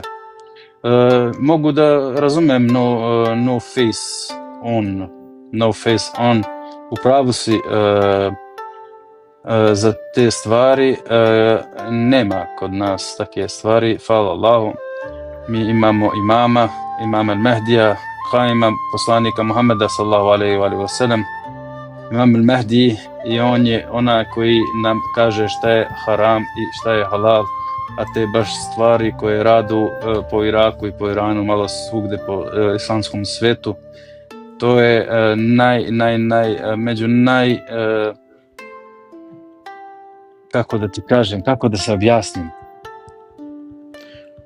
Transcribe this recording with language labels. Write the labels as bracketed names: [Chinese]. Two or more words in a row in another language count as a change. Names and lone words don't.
[Serbian] Mogu da razumem [English] no face on, [Serbian] u pravu si za te stvari, nema kod nas take stvari, hvala Allahu. Mi imamo imama al-Mehdija, Haima, poslanika Muhammeda [Arabic] صلى الله عليه وسلم. [Serbian] Imam al-Mehdi i on je onaj koji nam kaže šta je haram i šta je halal, a te baš stvari koje radu po Iraku i po Iranu, malo svugde po islamskom svetu, to je među kako da ti kažem, kako da se objasnim.